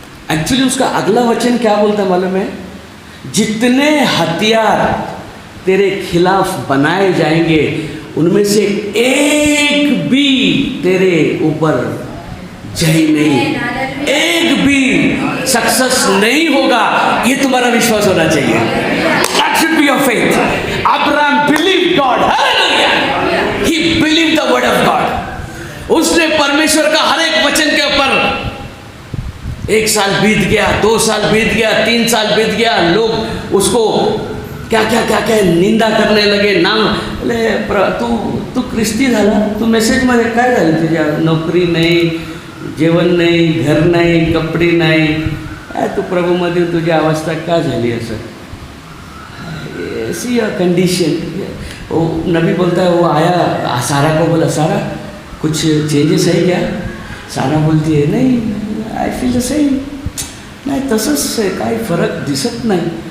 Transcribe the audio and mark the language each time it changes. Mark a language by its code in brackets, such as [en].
[hi] Actually उसका अगला वचन क्या बोलता मालूम है? जितने हथियार तेरे खिलाफ बनाए जाएंगे उनमें से एक भी तेरे ऊपर जय नहीं, एक भी सक्सेस नहीं होगा। ये तुम्हारा विश्वास होना चाहिए। [en] That should be your faith. Abraham believed God. Hallelujah. He believed the word of God. [hi] उसने परमेश्वर का हर एक वचन के ऊपर 1 साल बीत गया, 2 साल बीत गया, 3 साल बीत गया, लोग उसको क्या क्या क्या क्या निंदा करने लगे, नाम बोले [mr] तू ख्रिस्ती झाला, तू मेसेजमध्ये काय झालं? तुझ्या नोकरी नाही, जेवण नाही, घर नाही, कपडे नाही, तू प्रभूमध्ये तुझी अवस्था का झाली असं? [hi] ऐसी कंडीशन। वो नबी बोलता है, वो आया सारा को बोला, सारा कुछ चेंजेस है क्या? सारा बोलती है नहीं, [en] I feel the same, [mr] नाही तसंच आहे, काही फरक दिसत नाही।